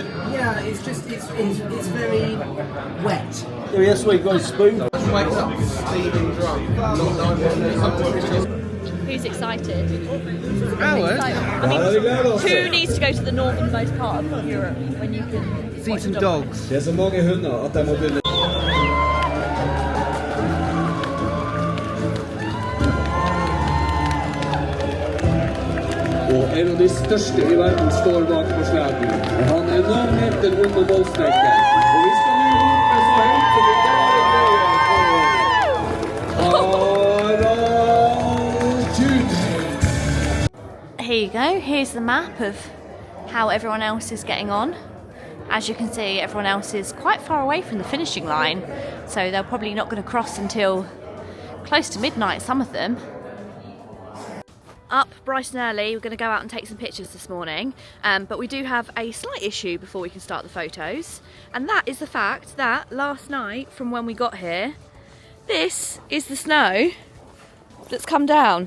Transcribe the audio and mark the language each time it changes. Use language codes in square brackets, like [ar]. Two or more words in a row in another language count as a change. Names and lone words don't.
[en] Yeah, it's just, it's very wet. Yeah, that's why you've got a spoon. Wakes up steaming drunk. Who's excited? Alan? I mean, who needs to go to the northernmost part of Europe when you can See some dogs. [no] Det er så mange hunder at jeg må begynne. Og en av de største i verden står bak på sleden. Han er navnheten under målstreken. Og vi skal nå rope så høyt som vi bare greier. [en] Here you go, here's the map of how everyone else is getting on. As you can see, everyone else is quite far away from the finishing line, so they're probably not going to cross until close to midnight, some of them. Up bright and early, we're going to go out and take some pictures this morning, but we do have a slight issue before we can start the photos, and that is the fact that last night, from when we got here, this is the snow that's come down.